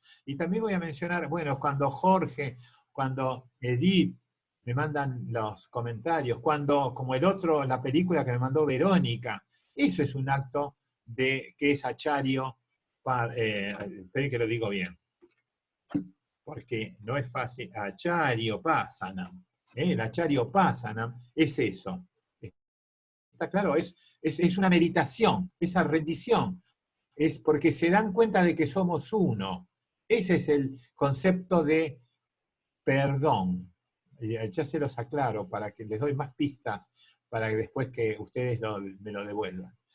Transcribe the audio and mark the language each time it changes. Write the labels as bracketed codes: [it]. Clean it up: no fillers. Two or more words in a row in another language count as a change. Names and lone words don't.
[es] Y también voy a mencionar, bueno, cuando Jorge, cuando Edith me mandan los comentarios, cuando, como el otro, la película que me mandó Verónica, eso es un acto que es achario, esperen que lo digo bien, porque no es fácil, acharyo pasanam. El acharyo pasanam es eso. ¿Está claro? Es una meditación, esa rendición. Es porque se dan cuenta de que somos uno. Ese es el concepto de perdón. Ya se los aclaro para que les doy más pistas para que después que ustedes me lo devuelvan.